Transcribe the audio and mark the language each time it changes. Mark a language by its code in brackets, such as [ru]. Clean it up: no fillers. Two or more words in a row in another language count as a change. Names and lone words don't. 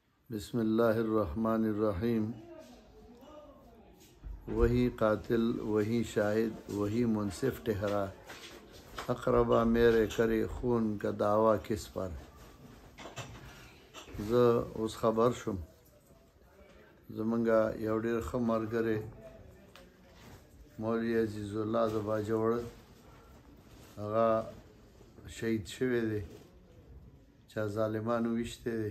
[ar] بسم الله الرحمن الرحیم. [ur] وہی قاتل وہی شاہد وہی منصف ٹھہرا، اقربا میرے کرے خون کا دعویٰ کس پر. [ps] زه اوس خبر شوم زمونږه یو ډېر ښه ملګری مولوي عزیز الله د باجوړ هغه شهید شوی دی، چا ظالمانو ویشتی دی.